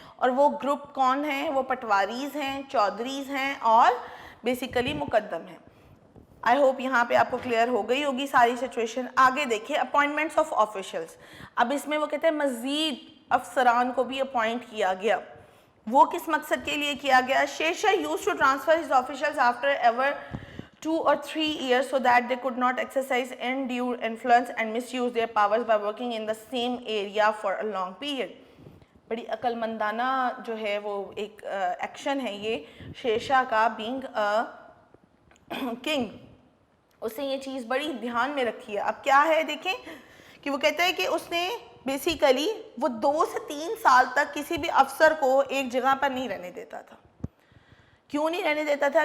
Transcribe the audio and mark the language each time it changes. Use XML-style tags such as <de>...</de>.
<hi>और वो ग्रुप कौन है? वो पटवारीज हैं, चौधरीज हैं और बेसिकली मुकद्दम हैं। आई होप यहाँ पे आपको क्लियर हो गई होगी सारी सिचुएशन। आगे देखिए</hi> <en>Appointments of officials.</en> <hi>अब इसमें वो कहते हैं मज़ीद अफसरान को भी अपॉइंट किया गया। वो किस मकसद के लिए किया गया?</hi> <en>Sher Shah used to transfer his officials after ever 2 or 3 years so that they could not exercise undue influence and misuse their powers by working in the same area for a long period।</en> <hi>बड़ी अक्लमंदाना जो है वो एक action है ये शेरशाह का,</hi> <en>being a king,</en> <hi>उसने ये चीज़ बड़ी ध्यान में रखी है। अब क्या है देखें कि वो कहते हैं कि उसने बेसिकली वो 2 से 3 साल तक किसी भी अफसर को एक जगह पर नहीं रहने देता था। क्यों नहीं रहने देता था?</hi>